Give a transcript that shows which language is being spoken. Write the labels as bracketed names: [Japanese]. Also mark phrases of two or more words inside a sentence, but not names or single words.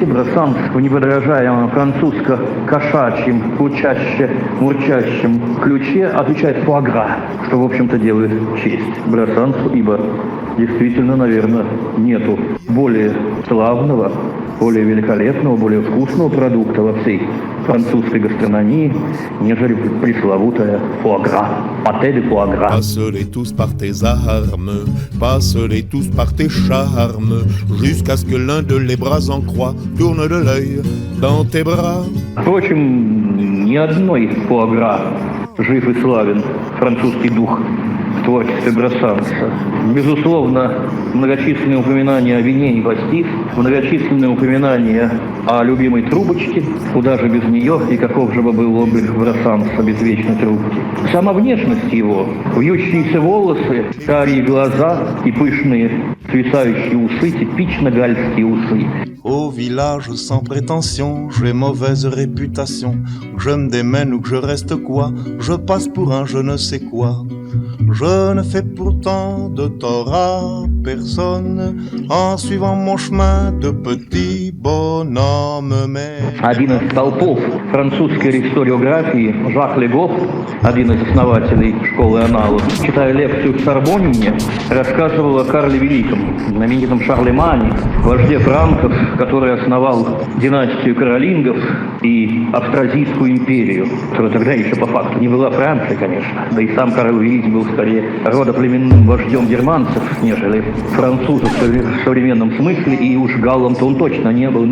[Russian] Брассанс в неподражаемом французско-кошачьем, мурчащем ключе отвечает «фуагра», что, в общем-то, делает честь Брассансу, ибо действительно, наверное, нету более славного, более великолепного, более вкусного продукта во всей французской гастрономии, нежели пресловутая фуагра, [French] пâté de foie gras. Passe-les tous par tes armes, passe-les tous par tes charmes, jusqu'à ce que l'un de les bras en croix tourne de l'œil dans tes bras. [Russian] Впрочем, ни одной фуагра жив и славен французский дух в творчестве Брассанса. Безусловно, многочисленные упоминания о вине и пастис, многочисленные упоминания о любимой трубочке, куда же без нее и каков же бы был облик Брассанса без вечной трубки. Сама внешность его, вьющиеся волосы, карие глаза и пышные свисающие усы, типично гальские усы. [French] Au village sans prétention, j'ai mauvaise réputation. Que je me démène ou que je reste quoi, je passe pour un je ne sais quoi. Je ne fais pourtant de tort à personne en suivant mon chemin de petit bonhomme. Mais... [Russian] Один из столпов французской историографии, Жак Легоф, один из основателей школы аналог, читая лекцию в Сорбонне, рассказывал о Карле Великом, знаменитом Шарлемане, вожде франков, который основал династию каролингов и Австразийскую империю, которая тогда еще по факту не была Францией, конечно, да и сам Карл Великий Луис был скорее родоплеменным вождем германцев, нежели французов в современном смысле, и уж галлом-то он точно не был.